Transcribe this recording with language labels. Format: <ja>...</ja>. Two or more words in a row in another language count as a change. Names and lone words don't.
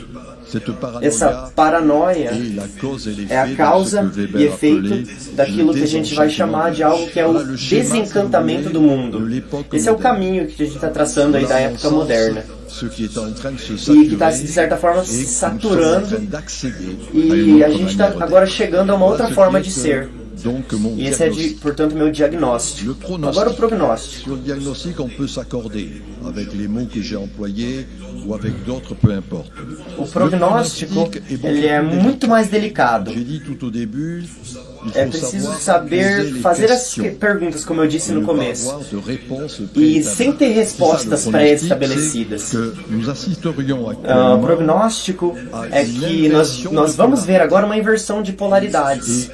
<pt>Essa paranoia é a causa e efeito daquilo que a gente vai chamar de algo que é o desencantamento do mundo. Esse é o caminho que a gente está traçando aí da época moderna. E que está, de certa forma, se saturando, e a gente está agora chegando a uma outra forma de ser. E esse é, portanto, meu diagnóstico. Agora o prognóstico.</pt> <fr>Sur le diagnostic, on peut s'accorder avec les mots que j'ai employés ou avec d'autres, peu importe.</fr> <pt>O prognóstico, ele é muito mais delicado. É preciso saber fazer as perguntas, como eu disse no começo, e sem ter respostas pré-estabelecidas. O prognóstico é que nós vamos ver agora uma inversão de polaridades.</pt>